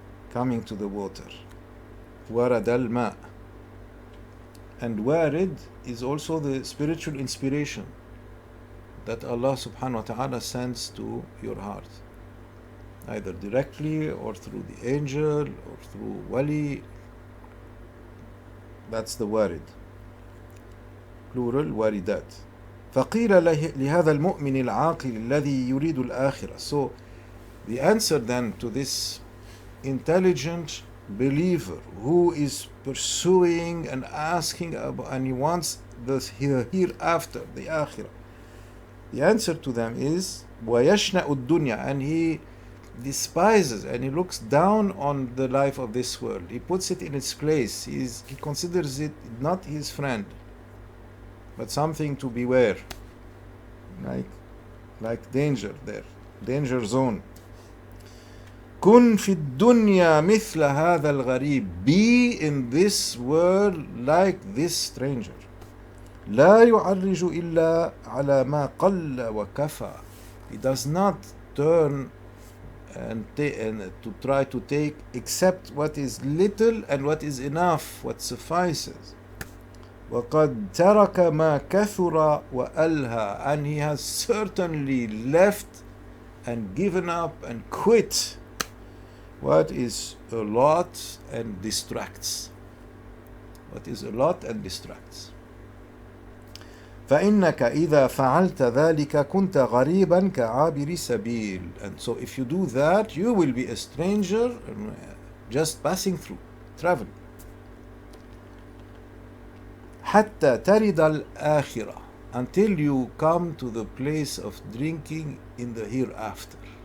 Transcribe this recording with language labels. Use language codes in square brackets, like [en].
[en] Coming to the water. Warad al-ma. And warid is also the spiritual inspiration that Allah subhanahu wa ta'ala sends to your heart, either directly or through the angel or through wali. That's the warid, plural waridat. [ar] فقيل لهذا المؤمن العاقل الذي يريد الآخرة. [en] So the answer then to this intelligent believer who is pursuing and asking about, and he wants the hereafter, the akhirah, the answer to them is [ar] وَيَشْنَأُ الدُّنْيا, [en] and he despises and he looks down on the life of this world. He puts it in its place. He considers it not his friend, but something to beware, like danger there, danger zone. [ar] كن في الدنيا مثل هذا الغريب, [en] be in this world like this stranger. [ar] لا يعرج إلا على ما قل وكفى. [en] He does not turn and to try to take except what is little and what is enough, what suffices. [ar] وقد ترك ما كثر وألهى, [en] and he has certainly left and given up and quit what is a lot and distracts. What is a lot and distracts. [ar] فإنك إذا فعلت ذلك كنت غريبا كعابر سبيل. [en] And so if you do that, you will be a stranger just passing through, travel. [ar] حتى ترد الآخرة, [en] until you come to the place of drinking in the hereafter.